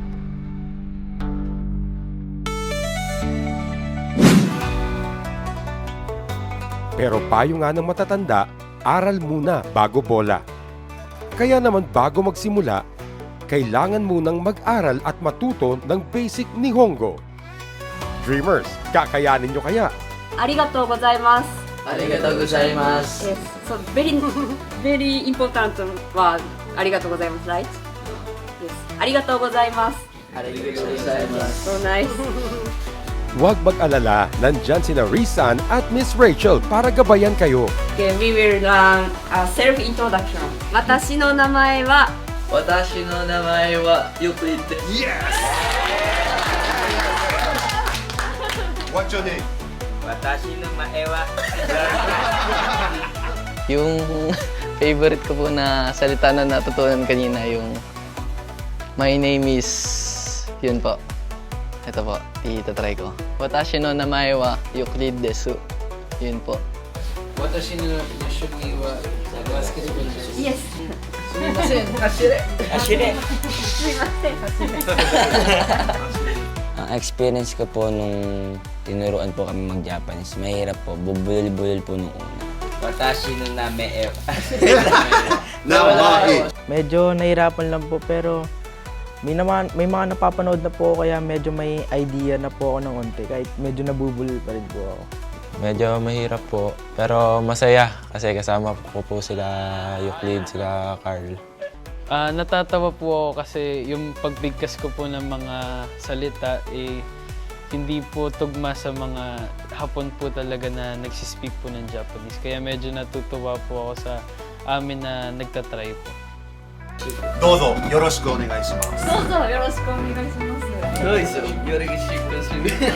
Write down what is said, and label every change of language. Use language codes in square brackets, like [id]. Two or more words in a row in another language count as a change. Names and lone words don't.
[tl] Pero payo nga ng matatanda, aral muna bago bola. Kaya naman bago magsimula, kailangan munang mag-aral at matuto ng basic Nihongo. Dreamers, kakayanin nyo kaya? [ja] ありがとうございます。ありがとうございます。 [en] Yes. So very important [ja] はありがとうございます、 [en] right? Yes. [ja] ありがとうございます。ありがとうございます。 [en] So nice. [tl] Huwag mag-alala, nandyan sina Rizan at Miss Rachel para gabayan kayo. [en] Okay, we will learn self-introduction. [ja] 私の名前は私の名前はよく言って。 [en] What's your name? [ja] 私の名前は [tl] Yung favorite ko po na salita na natutunan kanina, yung [en] my name is, [tl] yun po. Ito po, itatry ko. [ja] 私の名前はEuclidです. [tl] Yun po. [ja] 私の趣味はバスケットボールです。 [en] Yes. [ja] すみません、走れ。走れ。すいません。 [tl] Ang experience ko po nung tinuruan po kami mag-Japanese, mahirap po, bubulol-bulol po nung una. [ja] 私の名前は Namae. [tl] Medyo nahirapan lang po pero may mga napapanood na po kaya medyo may idea na po ako ng onte kahit medyo nabubulol pa rin po ako. Medyo mahirap po, pero masaya kasi kasama ko po sila Euclid, sila Carl. Natatawa po ako kasi yung pagbigkas ko po ng mga salita hindi po tugma sa mga Hapon po talaga na nagsispeak po ng Japanese. Kaya medyo natutuwa po ako sa amin na nagtatry po. [ja] どうぞよろしくお願いします。どうぞよろしくお願いします。どうでしょう。よろしくお願いします。